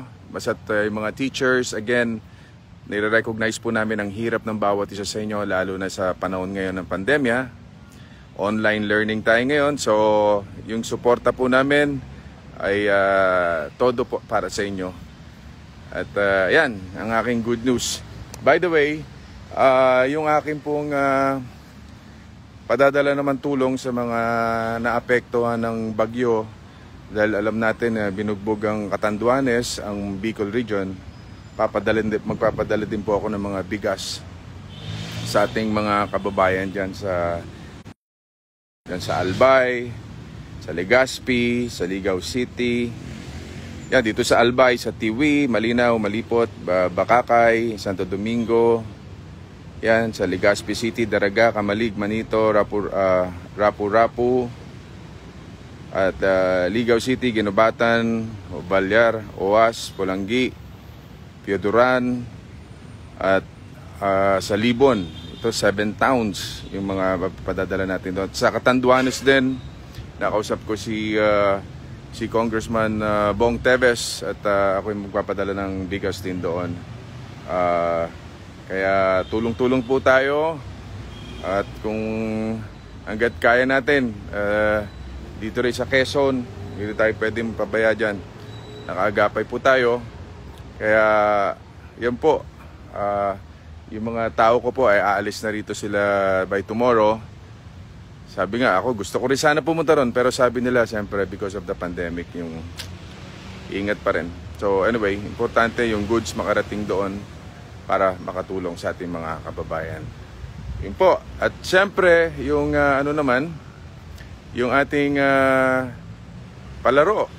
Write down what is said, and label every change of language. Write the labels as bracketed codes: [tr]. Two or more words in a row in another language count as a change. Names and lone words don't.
[tl] Basta't yung mga teachers, again, nire-recognize po namin ang hirap ng bawat isa sa inyo, lalo na sa panahon ngayon ng pandemya. [en] Online learning [tl] tayo ngayon, so yung suporta po namin ay todo po para sa inyo. At yan, ang aking [en] good news. By the way, [tl] yung aking pong padadala naman tulong sa mga naapektuhan ng bagyo, dahil alam natin na binugbog ang Catanduanes, ang Bicol region, magpapadala din po ako ng mga bigas sa ating mga kababayan dyan sa Albay, sa Legazpi, sa Ligao City. Yan, dito sa Albay, sa Tiwi, Malinaw, Malipot, Bakakay, Santo Domingo. Yan, sa Legazpi City, Daraga, Kamalig, Manito, Rapu-Rapu. At Ligao City, Ginobatan, Balyar, Oas, Polanggi, Pioduran, at sa Libon. Ito 7 towns yung mga padadala natin doon. Sa Catanduanes din, nakausap ko si Congressman Bong Teves at ako yung magpapadala ng bigas din doon. Kaya tulong-tulong po tayo at kung hanggat kaya natin, dito rin sa Quezon, hindi tayo pwedeng pabaya dyan. Nakaagapay po tayo. Kaya, yan po. Yung mga tao ko po ay aalis na rito sila [en] by tomorrow. [tl] Sabi nga ako, gusto ko rin sana pumunta ron. Pero sabi nila, siyempre, [en] because of the pandemic, [tl] yung ingat pa rin. [en] So anyway, [tl] importante yung goods makarating doon para makatulong sa ating mga kababayan. Yun po. At siyempre, yung yung ating palaro.